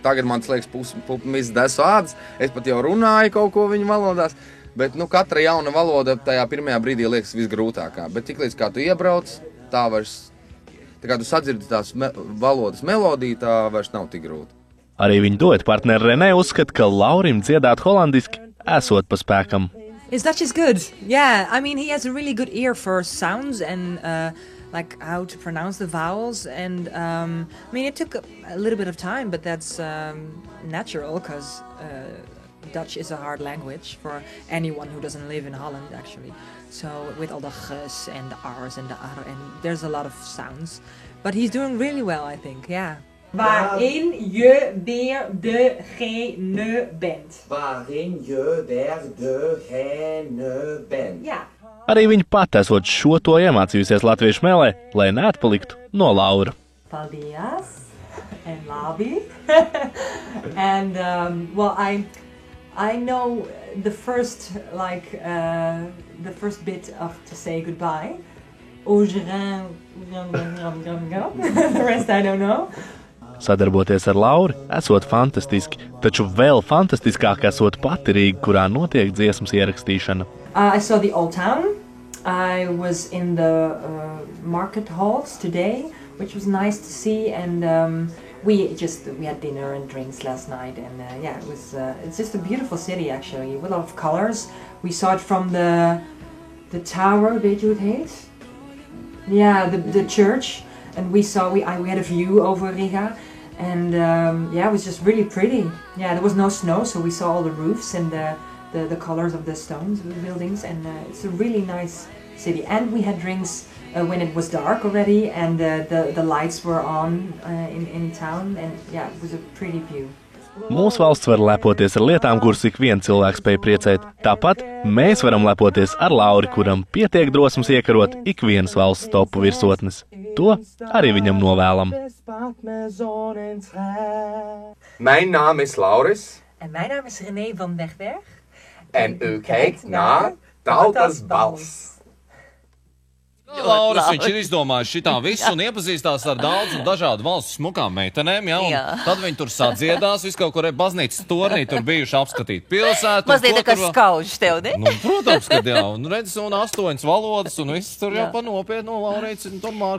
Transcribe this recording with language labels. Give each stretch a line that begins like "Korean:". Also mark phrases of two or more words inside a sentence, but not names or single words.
Latvian: Tagad man liekas pumis desu ādas, es pat jau runāju kaut ko viņu valodās, bet katra jauna valoda tajā pirmajā brīdī liekas visgrūtākā. Bet tiklīdz kā tu iebrauc, tā kā tu sadzirdi tās valodas melodiju, tā vairs nav tik grūti. Arī viņa dueta partneri Renē uzskata, ka Laurim dziedāt holandiski esot pa spēkam.
English: His Dutch is good. Yeah, I mean, he has a really good ear for sounds and like how to pronounce the vowels. And I mean, it took a little bit of time, but that's natural because Dutch is a hard language for anyone who doesn't live in Holland, actually. So with all the gs and the r's and the r, and there's a lot of sounds. But he's doing really well, I think, yeah.
Dutch: Waarin je weer degene bent. Waarin je weer degene bent. Ja.
Latvian: Arī viņa pat esot šo to iemācījusies latviešu mēlē, lai neatpaliktu no Laura. Paldies and labi.
English: And well, I know the first bit of to say goodbye. The rest I don't know.
Latvian: Sadarboties ar Lauri esot fantastiski, taču vēl fantastiskāk esot pati Rīga, kurā notiek dziesmas ierakstīšana.
English: I saw the Old Town. I was in the market halls today, which was nice to see, and we had dinner and drinks last night, and yeah, it's just a beautiful city actually, with a lot of colors. We saw it from the tower,
Dutch: weet je hoe het heet?
English: Yeah, the church, and we had a view over Riga, and yeah, it was just really pretty. Yeah, there was no snow, so we saw all the roofs and the colors of the stones of the buildings, and it's a really nice city. And we had drinks when it was dark already, and the lights were on in town, and yeah, it was a pretty view.
Latvian: Mūsu valsts var lepoties ar lietām, kuras ik viens cilvēks spēj priecēt. Tāpat mēs varam lepoties ar Lauri, kuram pietiek drosmes iekarot ik vienas valsts topu virsotnes. To arī viņam novēlam.
Dutch: Mijn naam is Lauris. En mijn naam is René van Wegberg. En u kijkt naar Tautas balss.
Latvian: Lauris, viņš ir izdomājis šitā visu un iepazīstās ar daudz un dažādu valstu smukām meitenēm, ja, un tad viņi tur sadziedās, visu kaut kur baznīcas tornī, tur bijuši apskatīt pilsētu. Mazliet tā kā skaužas tev, ne? Nu, protams, kad jā, un redz, un 8 valodas, un viss tur jau pa nopietnu Laurīts, un tur mārketinga.